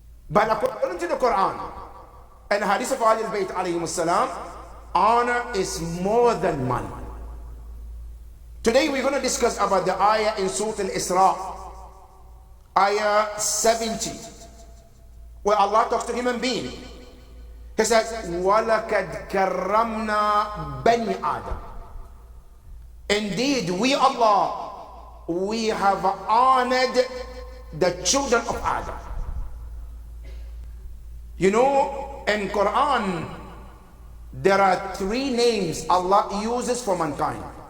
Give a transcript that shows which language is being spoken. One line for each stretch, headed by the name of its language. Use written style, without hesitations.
English: But according to the Quran and the hadith of Ahlul Bayt alayhim salam, honor is more than money. Today we're going to discuss about the ayah in Surah Al-Isra, ayah 70, where Allah talks to human being. He says,
Arabic: وَلَكَدْ كَرَّمْنَا بَنِي آدَمَ.
English: Indeed, we Allah, we have honored the children of Adam. You know, in Quran, there are 3 names Allah uses for mankind.